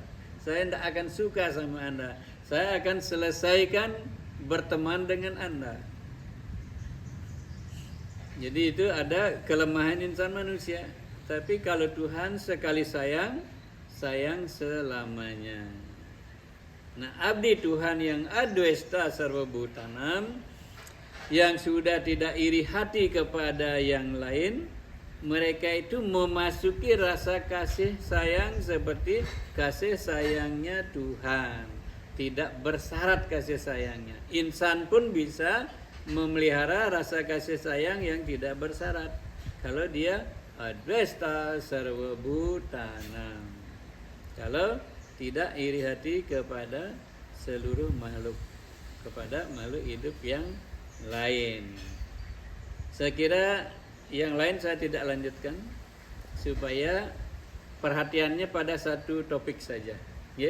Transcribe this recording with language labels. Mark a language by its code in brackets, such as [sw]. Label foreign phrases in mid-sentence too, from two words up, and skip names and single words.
[id] Saya tidak akan suka sama Anda. Saya akan selesaikan berteman dengan Anda. Jadi itu ada kelemahan insan manusia. Tapi kalau Tuhan sekali sayang, sayang selamanya. Nah, abdi Tuhan yang [sa] अद्वेष्टा सर्व भूतानाम्, [id] yang sudah tidak iri hati kepada yang lain, mereka itu memasuki rasa kasih sayang seperti kasih sayangnya Tuhan. Tidak bersyarat kasih sayangnya. Insan pun bisa memelihara rasa kasih sayang yang tidak bersyarat. Kalau dia [sa] अद्वेष्टा सर्व भूतानाम्. [id] Kalau tidak iri hati kepada seluruh makhluk, kepada makhluk hidup yang lain. Saya kira yang lain saya tidak lanjutkan supaya perhatiannya pada satu topik saja, ya.